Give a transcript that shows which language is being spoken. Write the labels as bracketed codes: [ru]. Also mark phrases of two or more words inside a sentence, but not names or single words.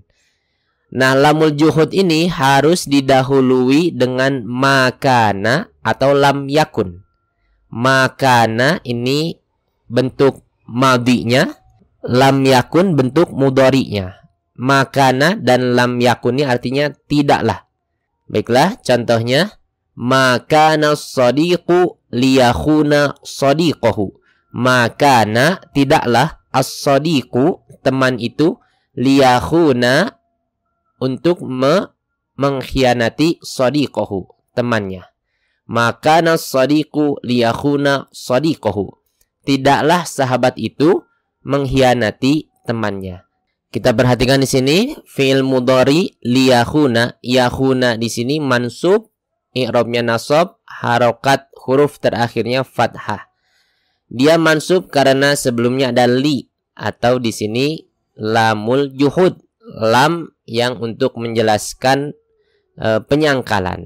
[id] Nah, [ar] لام الجحود [id] ini harus didahului dengan [ar] ما كان [id] atau [ar] لم يكن. ما كان [id] ini bentuk madinya, [ar] لم يكن [id] bentuk mudhari'nya. [ar] ما كان [id] dan [ar] لم يكن [id] ini artinya tidaklah. Baiklah, contohnya [ar] ما كان الصديق ليخون صديقه. ما كان [id] tidaklah as-sadiqu teman itu liyakhuna untuk mengkhianati sadiqahu temannya. [ar] ما كان الصديق ليخون صديقه. [id] Tidaklah sahabat itu mengkhianati temannya. Kita perhatikan di sini [ar] فعل مضارع [id] liyakhuna. Yakhuna di sini mansub, i'rabnya nasab, harokat huruf terakhirnya fathah. Dia mansub karena sebelumnya ada li atau di sini [ar] لام الجحود, [id] lam yang untuk menjelaskan penyangkalan.